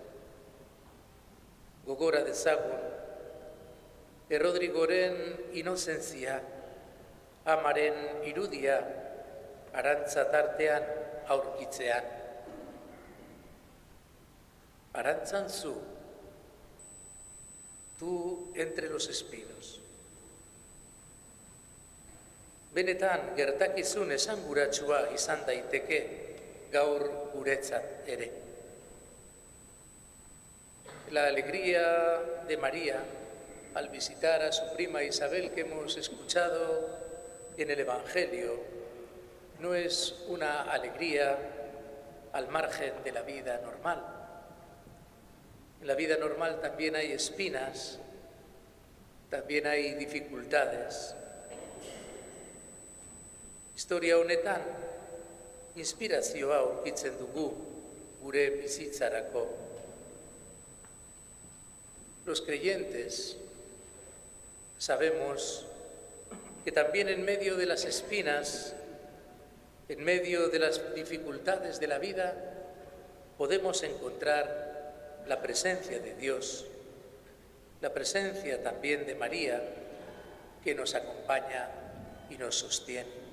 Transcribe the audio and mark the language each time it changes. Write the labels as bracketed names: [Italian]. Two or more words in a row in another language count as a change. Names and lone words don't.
[Basque] Gogora dezagun Errodrigoren inozentzia, amaren irudia Arantza tartean aurkitzean. Arantzantzu, [Spanish] tú entre los espinos. [Basque] Benetan gertakizun esanguratsua izan daiteke gaur guretzat ere. [Spanish] La alegría de María al visitar a su prima Isabel que hemos escuchado en el Evangelio no es una alegría al margen de la vida normal. En la vida normal también hay espinas, también hay dificultades. [Basque] Historia honetan, inspirazioa aurkitzen dugu gure bizitzarako. [Spanish] Los creyentes sabemos que también en medio de las espinas, en medio de las dificultades de la vida, podemos encontrar la presencia de Dios, la presencia también de María, que nos acompaña y nos sostiene.